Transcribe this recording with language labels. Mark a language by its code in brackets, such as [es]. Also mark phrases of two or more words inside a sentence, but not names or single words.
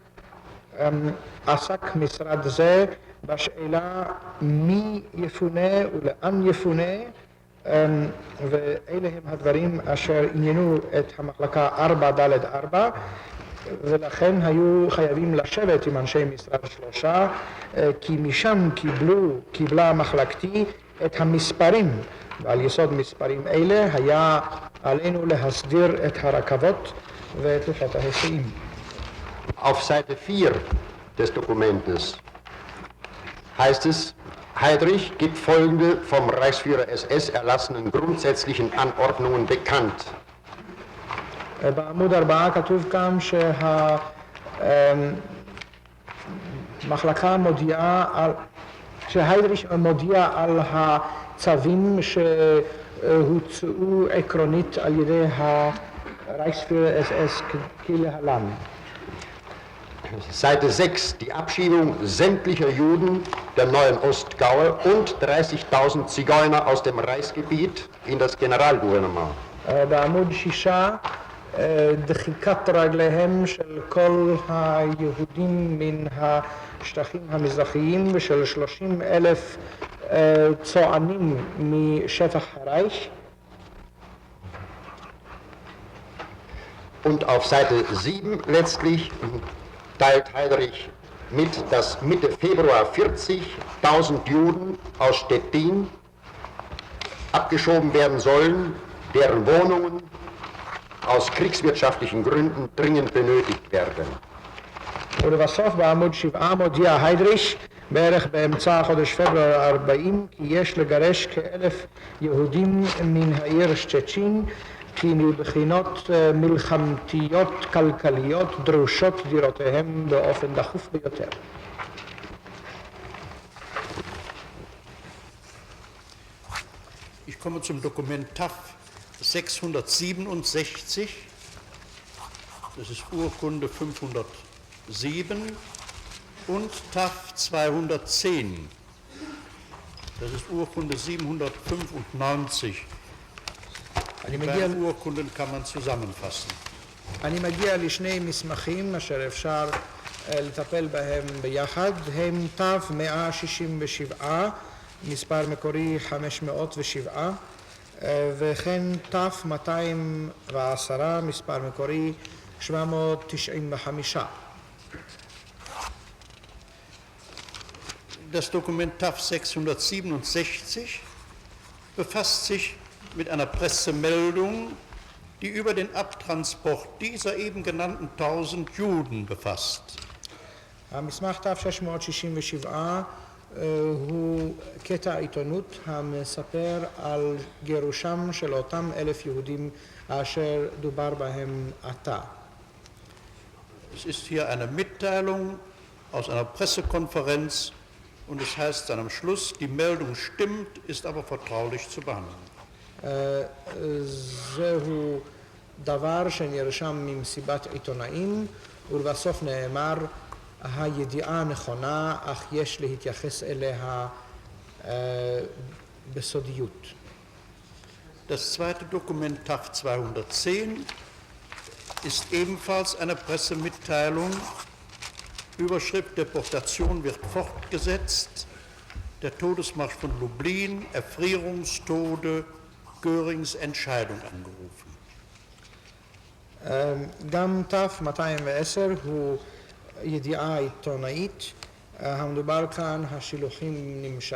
[he] עסק משרד זה בשאלה מי יפונה ולאן יפונה, ואלה הם הדברים אשר עניינו את המחלקה 4ד4, ולכן היו חייבים לשבת עם אנשי משרד 3, כי משם קיבלה מחלקתי את המספרים, ועל יסוד מספרים אלה היה עלינו להסדיר את הרכבות ואת לוחות ההיסעים. [de] Auf Seite 4 des Dokumentes heißt es, Heydrich gibt folgende vom Reichsführer SS erlassenen grundsätzlichen Anordnungen bekannt. [he] בעמוד 4 כתוב כאן שהמחלקה שהיידריך מודיע על הצווים שהוצאו עקרונית על ידי הרייכסführer SS כלהלן. [de] Seite 6, die Abschiebung sämtlicher Juden der neuen Ostgaue und 30.000 Zigeuner aus dem Reichsgebiet in das Generalgouvernement. [he] בעמוד 6, דחיקת רגליהם של כל היהודים מן השטחים המזרחיים ושל 30,000 צוענים משטח הרייך. [de] Und auf Seite 7 letztlich teilt Heydrich mit, dass Mitte Februar 40.000 Juden aus Stettin abgeschoben werden sollen, deren Wohnungen aus kriegswirtschaftlichen Gründen dringend benötigt werden. [he] ולבסוף בעמוד 7 מודיע היידריך בערך באמצע חודש פברואר 40 כי יש לגרש כ1,000 יהודים מן העיר שצ'צ'ין כי מבחינות מלחמתיות כלכליות דרושות דירותיהם באופן דחוף ביותר. [de] Ich komme zum Dokument TAF 667, das ist Urkunde 507, und TAF 210, das ist Urkunde 795. Die beiden Urkunden kann man zusammenfassen. [he] אני מגיע לשני מסמכים אשר אפשר לטפל בהם ביחד, הם תו 167, מספר מקורי 507, וכן תו 210, מספר מקורי 795. [de] Das Dokument TAF 667 befasst sich mit einer Pressemeldung, die über den Abtransport dieser eben genannten 1000 Juden befasst. [he] המסמך תו 667 הוא קטע עיתונות המספר על גירושם של אותם 1,000 יהודים אשר דובר בהם עתה. [de] Es ist hier eine Mitteilung aus einer Pressekonferenz und es heißt dann am Schluss, die Meldung stimmt, ist aber vertraulich zu behandeln. [he] זהו דבר שנרשם ממסיבת עיתונאים ולבסוף נאמר הידיעה נכונה אך יש להתייחס אליה בסודיות. [de] Das zweite Dokument TAF 210 ist ebenfalls eine Pressemitteilung. Überschrift Deportation wird fortgesetzt. Der Todesmarsch von Lublin, Erfrierungstode, Görings Entscheidung angerufen. [he] גם תו 210 הוא ידיעה עיתונאית, המדובר כאן השילוחים